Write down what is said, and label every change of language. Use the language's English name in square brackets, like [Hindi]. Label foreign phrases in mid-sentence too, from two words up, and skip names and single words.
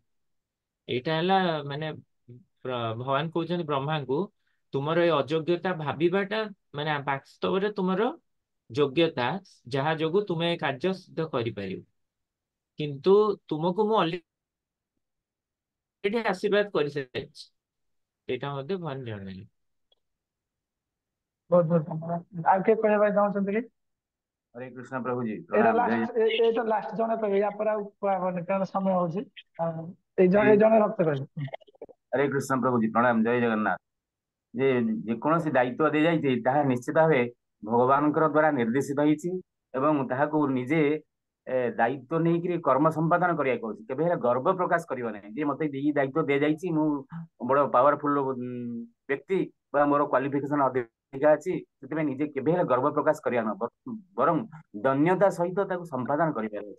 [Odia] ଏଇଟା ହେଲା ମାନେ ଭଗବାନ କହୁଛନ୍ତି ବ୍ରହ୍ମାଙ୍କୁ, ତୁମର ଏ ଅଯୋଗ୍ୟତା ଭାବିବାଟା ମାନେ ବାସ୍ତବରେ ତୁମର ଯୋଗ୍ୟତା, ଯାହା ଯୋଗୁ ତୁମେ ଏ କାର୍ଯ୍ୟ ସିଦ୍ଧ କରିପାରିବ। କିନ୍ତୁ ତୁମକୁ ମୁଁ ଅଲରେଡି ଆଶୀର୍ବାଦ କରିସାରିଛି, ଏଇଟା ମଧ୍ୟ ଭଗବାନ ଜଣେଇଲେ। ବହୁତ ବହୁତ ଧନ୍ୟବାଦ। ଆଉ କିଏ କହିବା ପାଇଁ ଚାହୁଁଛନ୍ତି କି? [Hindi] हरे कृष्ण प्रभु जी [Odia] ଏଇଟା [Hindi] प्रणाम जय [Odia] ଲାଷ୍ଟ, ଏଇଟା ଲାଷ୍ଟ ଜଣେ କହିବେ, ୟା ପରେ ଆଉ କୁହାହବନି କାରଣ ସମୟ ହଉଛି। ଏଇ [Hindi] जगन्नाथ। [Odia] ଜଣେ ରକ୍ତ କହିବେ। [Hindi] हरे कृष्ण प्रभु जी प्रणाम जय जगन्नाथ। [Odia] ଯେ ଯେକୌଣସି ଦାୟିତ୍ୱ ଦିଆଯାଇଛି ତାହା ନିଶ୍ଚିତ ଭାବେ ଭଗବାନଙ୍କର ଦ୍ଵାରା ନିର୍ଦ୍ଦେଶିତ ହେଇଛି ଏବଂ ତାହାକୁ ନିଜେ ଦାୟିତ୍ୱ ନେଇକିରି କର୍ମ ସମ୍ପାଦନ କରିବାକୁ ଅଛି। କେବେ ହେଲେ ଗର୍ବ ପ୍ରକାଶ କରିବ ନାହିଁ ଯେ ମତେ ଏଇ ଦାୟିତ୍ୱ ଦିଆଯାଇଛି, ମୁଁ ବଡ ପାୱାରଫୁଲ ବ୍ୟକ୍ତି ବା ମୋର କ୍ୱାଲିଫିକେସନ ଅଧିକା ଅଛି, ସେଥିପାଇଁ ନିଜେ କେବେ ହେଲେ ଗର୍ବ ପ୍ରକାଶ କରିବା ନୁହଁ, ବରଂ ଦନ୍ୟତା ସହିତ ତାକୁ ସମ୍ପାଦନ କରିବାର ଅଛି।